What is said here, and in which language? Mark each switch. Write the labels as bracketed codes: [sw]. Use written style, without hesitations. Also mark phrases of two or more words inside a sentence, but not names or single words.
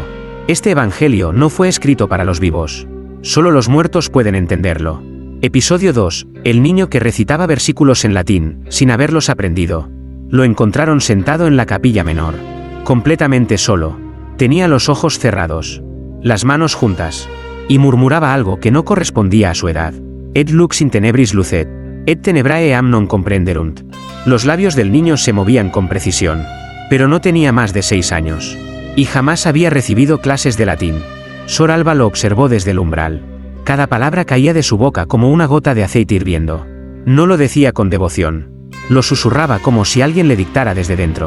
[es] Este evangelio no fue escrito para los vivos. Solo los muertos pueden entenderlo. Episodio 2. El niño que recitaba versículos en latín, sin haberlos aprendido. Lo encontraron sentado en la capilla menor. Completamente solo. Tenía los ojos cerrados, las manos juntas, y murmuraba algo que no correspondía a su edad. [la] Et lux in tenebris lucet, et tenebrae eam non comprenderunt. [es] Los labios del niño se movían con precisión. Pero no tenía más de 6 años. Y jamás había recibido clases de latín. Sor Alba lo observó desde el umbral. Cada palabra caía de su boca como una gota de aceite hirviendo. No lo decía con devoción. Lo susurraba como si alguien le dictara desde dentro.